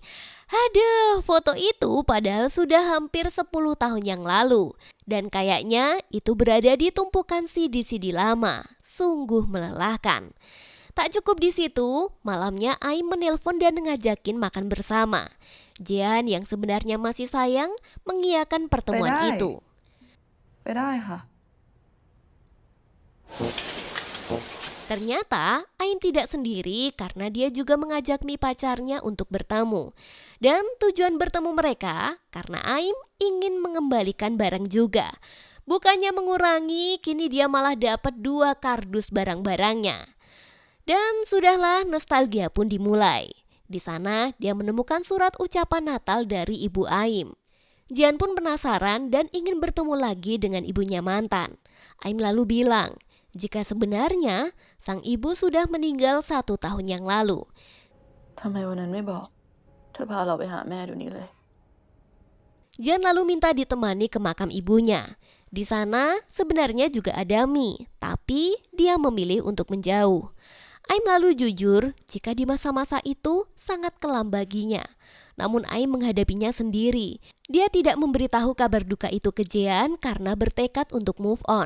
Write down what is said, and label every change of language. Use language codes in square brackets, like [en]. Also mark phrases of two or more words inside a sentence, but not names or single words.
[id] Aduh, foto itu padahal sudah hampir 10 tahun yang lalu. Dan kayaknya itu berada di tumpukan CD-CD lama. Sungguh melelahkan. Tak cukup di situ, malamnya Aim menelpon dan ngajakin makan bersama. Jian yang sebenarnya masih sayang mengiyakan pertemuan itu. [th] ไปได้ค่ะ [id] Ternyata Ain tidak sendiri karena dia juga mengajak Mi pacarnya untuk bertemu. Dan tujuan bertemu mereka karena Ain ingin mengembalikan barang juga. Bukannya mengurangi, kini dia malah dapat 2 kardus barang-barangnya. Dan sudahlah nostalgia pun dimulai. Di sana dia menemukan surat ucapan Natal dari ibu Aim. Jian pun penasaran dan ingin bertemu lagi dengan ibunya mantan. Aim lalu bilang, jika sebenarnya sang ibu sudah meninggal 1 tahun yang lalu. [th] ทำไมวันนั้นไม่บอกเธอพาเราไปหาแม่เดี๋ยวนี้เลย [id] Jian lalu minta ditemani ke makam ibunya. Di sana sebenarnya juga ada Mi, tapi dia memilih untuk menjauh. Aim lalu jujur jika di masa-masa itu sangat kelam baginya. Namun Aim menghadapinya sendiri. Dia tidak memberitahu kabar duka itu ke Jian karena bertekad untuk [en] move on.